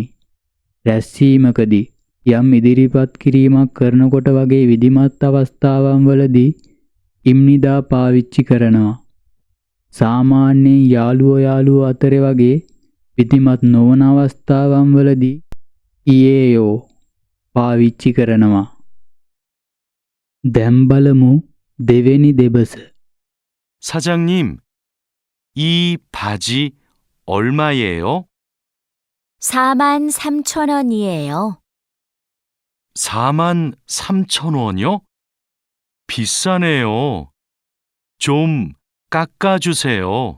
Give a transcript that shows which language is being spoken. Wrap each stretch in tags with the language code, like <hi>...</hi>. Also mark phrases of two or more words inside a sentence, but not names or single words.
<si>රැස්වීමකදී යම් ඉදිරිපත් කිරීමක් කරනකොට වගේ විධිමත් අවස්ථාවන් වලදී ඉම්නිදා පාවිච්චි කරනවා. සාමාන්‍යයෙන් යාළුවෝ අතරේ වගේ විධිමත් නොවන අවස්ථාවන් වලදී ඊයේයෝ පාවිච්චි කරනවා. දැන් බලමු දෙවෙනි දෙබස.</si> <ko>사장님, 이 바지 얼마예요? 43,000원이에요. 43,000원이요? 비싸네요. 좀 깎아주세요.</ko>